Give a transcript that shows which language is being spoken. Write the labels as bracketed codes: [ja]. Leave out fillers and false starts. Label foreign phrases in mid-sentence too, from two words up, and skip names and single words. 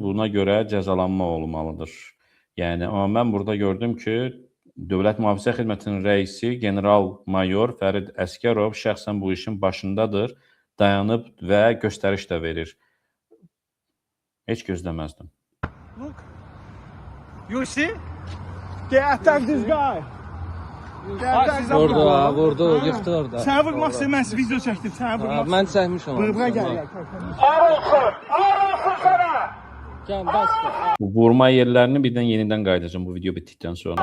[az] Buna görə cəzalanma olmalıdır. Yəni, amma mən burada gördüm ki, Dövlət Mühafizə Xidmətinin rəisi general-mayor Fərid Əsgərov şəxsən bu işin başındadır, dayanıb və göstəriş də verir. Heç gözləməzdim. [en] Look. You see? They attacked this guy. [az] Vurdu, yıxdı orada. Səni vurmaq istəməz, video çəkdim, səni vurmaq. Mən çəkmişəm onu. Bura gəl. Gəl, bəs. Bu vurma yerlərini birdən yenidən qayıdacağım bu video bitdikdən sonra.